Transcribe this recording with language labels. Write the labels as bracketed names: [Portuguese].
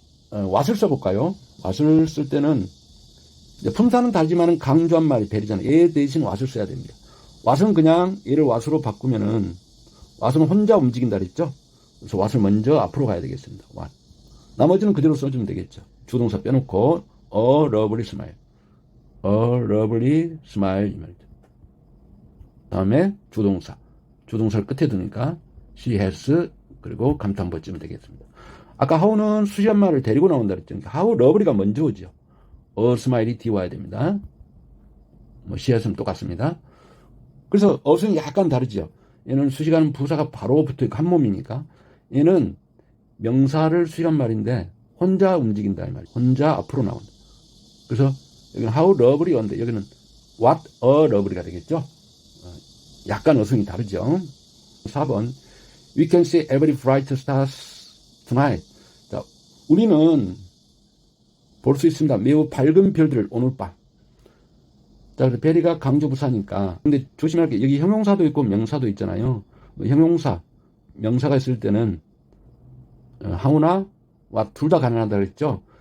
[Korean] what을 써볼까요? what을 쓸 때는 품사는 다르지만은 강조한 말이 베리잖아요. 얘 대신 what을 써야 됩니다. what은 그냥 얘를 what으로 바꾸면은 what은 혼자 움직인다 그랬죠. 그래서 what을 먼저 앞으로 가야 되겠습니다. what. 나머지는 그대로 써주면 되겠죠. 주동사 빼놓고 [English] a lovely smile, a lovely smile [Korean] 이 말이죠. 다음에 주동사를 끝에 두니까 [English] she has [Korean] 그리고 감탄보 찌면 되겠습니다. 아까 how는 수시한 말을 데리고 나온다 그랬죠. how lovely가 먼저 오죠. a smile이 뒤에 와야 됩니다. 뭐 she has는 똑같습니다. 그래서 어순이 약간 다르죠. 얘는 수식하는 부사가 바로 붙어있고 한 몸이니까 얘는 명사를 수식한 말인데 혼자 움직인다 이 말이에요. 혼자 앞으로 나온다. 그래서 여기는 [English] how lovely [Korean] 온데 여기는 [English] what a lovely [Korean] 가 되겠죠. 약간 어순이 다르죠. [English] 4번 We can see every bright stars tonight. [Korean] 자, 우리는 볼 수 있습니다. 매우 밝은 별들을 오늘 밤. 자, 그래서 베리가 강조부사니까. 근데 조심할 게 여기 형용사도 있고 명사도 있잖아요. 형용사, 명사가 있을 때는 how나 what 둘 다 가능하다 그랬죠.